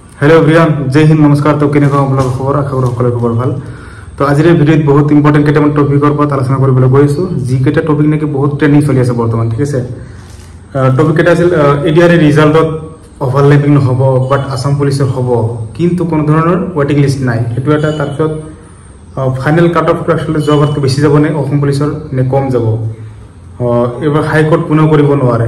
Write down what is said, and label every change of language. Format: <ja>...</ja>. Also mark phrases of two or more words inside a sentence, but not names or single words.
<en>Hello everyone</en> <hi>जय हिंद नमस्कार।</hi> <as>তো কেনে খবৰ আশা কৰো সকলে খবৰ ভাল। তো আজিৰ ভিডিঅ'ত বহুত ইম্পৰ্টেন্ট কেইটামান টপিকৰ ওপৰত আলোচনা কৰিবলৈ গৈছো, যিকেইটা টপিক নেকি বহুত ট্ৰেন্ডিং চলি আছে বৰ্তমান। ঠিক আছে, টপিক কেইটা আছিল এডিআৰ ৰিজাল্টত ওভাৰলেপিং নহব, বাট আসাম পুলিচৰ হ'ব, কিন্তু কোনো ধৰণৰ</as> <en>waiting list</en> <as>নাই। সেইটো এটা। তাৰপিছত</as> <en>final cut off</en> <as>আসলে জবতকৈ বেছি যাব নে অসম পুলিচৰ নে কম যাব, এবাৰ হাইকোৰ্ট পুনেও কৰিব নোৱাৰে।</as>